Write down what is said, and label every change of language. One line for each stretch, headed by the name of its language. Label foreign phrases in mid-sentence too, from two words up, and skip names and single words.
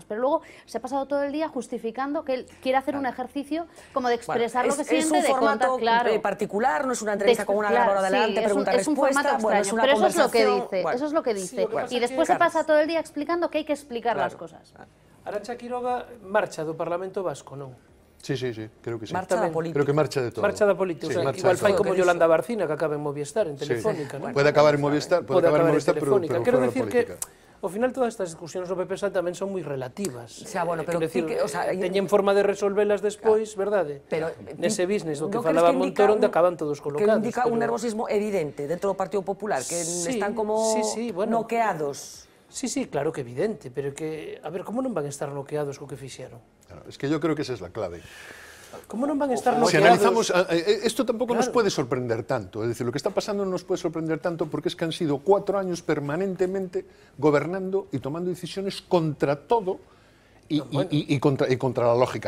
Spanish: Pero luego se ha pasado todo el día justificando que él quiere hacer un ejercicio como de expresar lo que siente, es un formato particular, no es una entrevista con una grabadora delante, pregunta-respuesta. Es un formato extraño, pero eso es lo que dice. Eso es lo que dice. Y después se pasa todo el día explicando que hay que explicar las cosas.
Galician: Arantxa Quiroga marcha do Parlamento Vasco, non?
Spanish: Sí, creo que sí.
Galician: Marcha da política.
Spanish: Creo que marcha de todo.
Galician: Marcha da política.
Spanish: Sí,
Galician: igual fai como Yolanda Barcina, que acaba en Movistar, en Telefónica.
Spanish: Sí. Puede acabar en Movistar, pero
Galician: quero decir que ao final todas estas discusións do PP tamén son moi relativas. Pero teñen forma de resolvelas despois, verdade? Pero nese business do que falaba Montoro, onde acaban todos colocados. Que indica un nervosismo evidente dentro do Partido Popular, que están como noqueados. Sí, claro que evidente, pero que, a ver, como non van a estar noqueados co que fixeron?
Spanish: Es que yo creo que esa es la clave. ¿Cómo no van a estar noqueados? Si analizamos, esto tampoco nos puede sorprender tanto. Es decir, lo que está pasando no nos puede sorprender tanto porque es que han sido 4 años permanentemente gobernando y tomando decisiones contra todo y contra la lógica.